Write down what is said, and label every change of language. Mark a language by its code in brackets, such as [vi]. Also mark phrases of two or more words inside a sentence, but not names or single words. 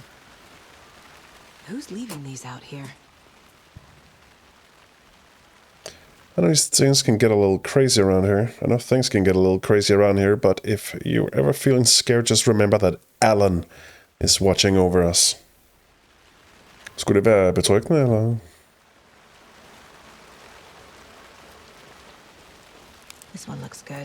[en] Who's leaving these out here? I know things can get a little crazy around here. I know things can get a little crazy around here, but if you're ever feeling scared, just remember that Alan is watching over us. [da] Skulle det være betryggende, eller? [en] This one looks good.